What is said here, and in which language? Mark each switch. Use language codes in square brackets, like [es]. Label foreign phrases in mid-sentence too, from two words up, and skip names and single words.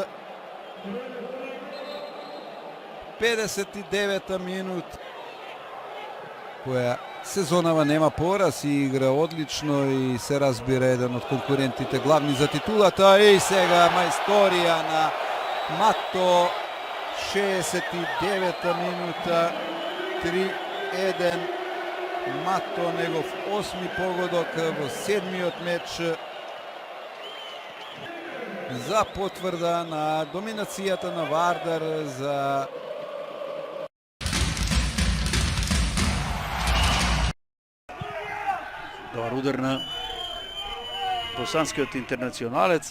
[mk] 59-та минут, која сезонава нема пораз и игра одлично и се разбира еден од конкурентите главни за титулата. И сега мајсторија на Мато 69 minuta, 3-1. Mato njegov 8. pogodok v 7. meč. За потврда на доминацијата на Вардар за Добар удар на босанскиот интернационалец.